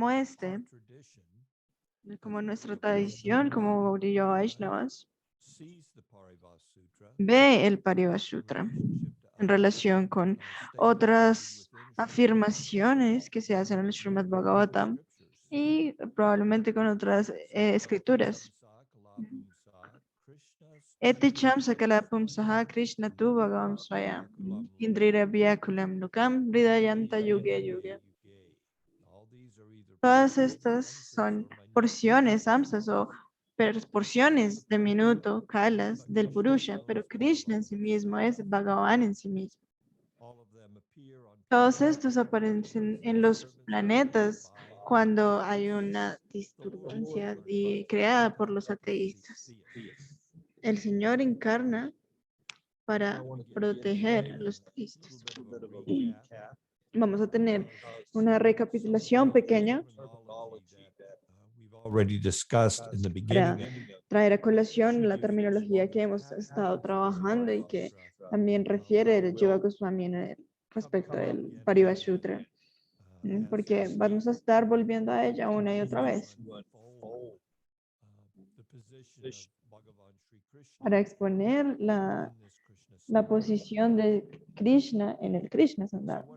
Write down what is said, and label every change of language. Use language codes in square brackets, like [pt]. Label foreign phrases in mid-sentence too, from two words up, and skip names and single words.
[es] como nuestra tradición como Gaudiya Vaishnavas ve el Parivasutra en relación con otras afirmaciones que se hacen en el Srimad Bhagavatam y probablemente con otras escrituras. [sa] Eti cham sakala pumsaha Krishna tu bhagavam swayam indrira vyakulam nukam hridayanta yuge yuge. [es] Todas estas son porciones, samsas o porciones de minuto, kalas del Purusha, pero Krishna en sí mismo es Bhagavan en sí mismo. Todos estos aparecen en los planetas cuando hay una disturbancia creada por los ateístas. El Señor encarna para proteger a los ateístas. Vamos a tener una recapitulación pequeña [en] already discussed in the [es] para [en] beginning. [es] traer a colación la terminología que hemos estado trabajando y que también refiere el Jiva Goswami respecto del Parivasutra, porque vamos a estar volviendo a ella una y otra vez. para exponer la posición de Krishna en el Krishna Sandarbha.